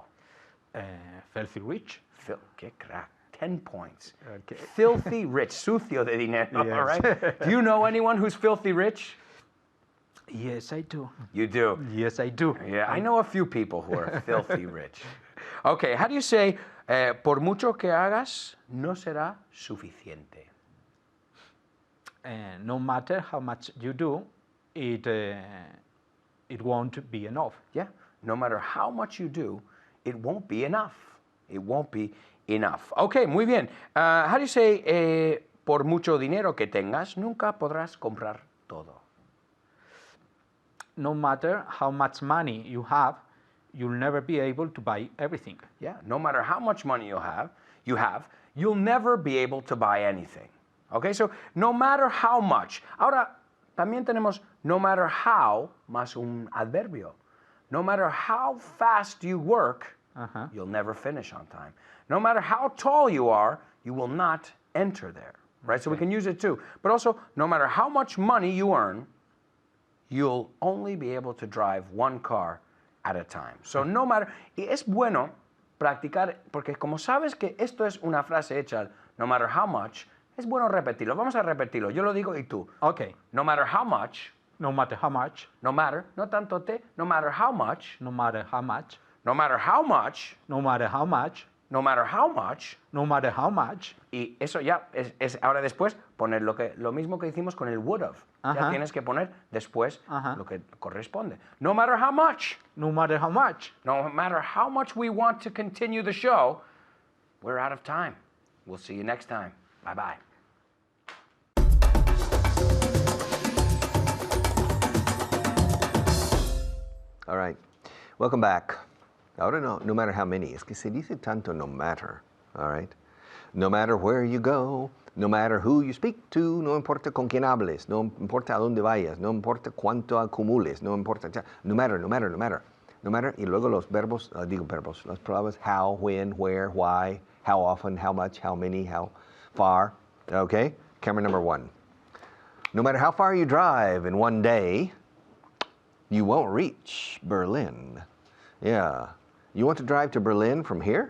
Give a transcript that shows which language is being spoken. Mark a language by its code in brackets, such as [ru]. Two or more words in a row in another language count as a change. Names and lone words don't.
[en] Filthy rich. [es] Qué crack. 10 points. [en] Okay. Filthy rich. [es] Sucio de dinero. [en] Yes. All right? Do you know anyone who's filthy rich? Yes, I do. You do. Yes, I do. Yeah, I know a few people who are filthy rich. Okay, how do you say, [es] por mucho que hagas, no será suficiente? [en] No matter how much you do, it won't be enough. Yeah, no matter how much you do, it won't be enough. It won't be enough. [es] Okay, muy bien. [en] How do you say, [es] por mucho dinero que tengas, nunca podrás comprar todo? [en] No matter how much money you have, you'll never be able to buy everything. Yeah, no matter how much money you'll never be able to buy anything. Okay, so no matter how much. [es] Ahora, también tenemos [en] no matter how [es] más un adverbio. [en] No matter how fast you work, you'll never finish on time. No matter how tall you are, you will not enter there. Right? Okay. So we can use it too. But also, no matter how much money you earn, you'll only be able to drive one car at a time. So no matter, [es] y es bueno practicar, porque como sabes que esto es una frase hecha, [en] no matter how much, [es] es bueno repetirlo. Vamos a repetirlo. Yo lo digo y tú. [en] Okay. No matter how much. No matter how much. No matter, [es] no tanto te. [en] No matter how much. No matter how much. No matter how much. No matter how much. No matter how much. No matter how much. [es] Y eso ya es ahora después poner lo mismo que hicimos con el [en] would have. [es] Ya tienes que poner después lo que corresponde. [en] No matter how much. No matter how much. No matter how much we want to continue the show, we're out of time. We'll see you next time. Bye-bye. All right. Welcome back. Ahora no matter how many. [es] Es que se dice tanto [en] no matter. All right. No matter where you go, no matter who you speak to, [es] no importa con quién hables, no importa a dónde vayas, no importa cuánto acumules, no importa. [en] No matter. No matter. [es] Y luego los verbos, las palabras [en] how, when, where, why, how often, how much, how many, how far. [es] Okay? [en] Camera number 1. No matter how far you drive in one day, you won't reach Berlin. Yeah. You want to drive to Berlin from here?